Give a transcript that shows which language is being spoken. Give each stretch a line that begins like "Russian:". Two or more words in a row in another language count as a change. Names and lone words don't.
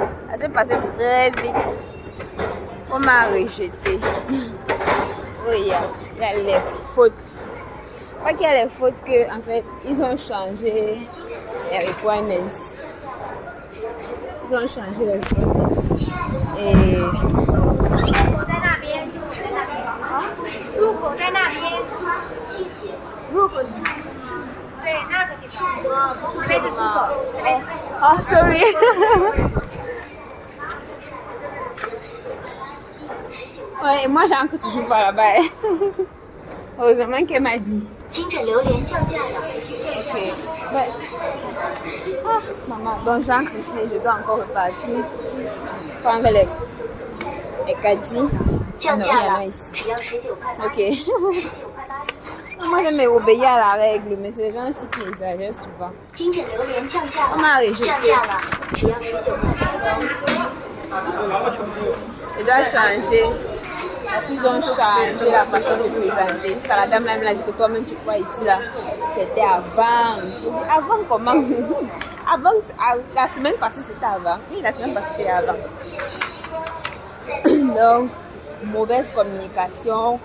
French: Ça s'est passé très vite. On m'a rejeté. Oh, il y a les fautes. Pas qu'il y a les fautes que, en fait, ils ont changé les requirements. Ils ont changé les requirements. Et
Chinese: 入口在那边。入口。对，那个地方。这边是出口，这边是出口。
English: Oh, sorry.
French: Ouais, moi j'ai encore toujours pas là-bas. Heureusement qu'elle m'a dit.
Chinese: 金枕榴莲降价了。
French: Ok. Ouais. Ah, maman, donc j'entre ici, je dois encore repartir. Prendre les caddies.
Chinese: 降价了，
French: ici.
Chinese: 只要19块8。
French: Ok. Moi je m'obéis à la règle, mais c'est les gens aussi qui exagèrent souvent.
Chinese: 金枕榴莲降价了，
French: On m'a rejeté.
Chinese: 降价了，只要19块8。
French: Je dois changer. Parce qu'ils ont changé la façon de présenter. Jusqu'à la dame là, elle m'a dit que toi-même tu crois ici là. C'était avant. Je dis avant comment? Avant, la semaine passée c'était avant. Oui, la semaine passée c'était avant. Donc, mauvaise communication.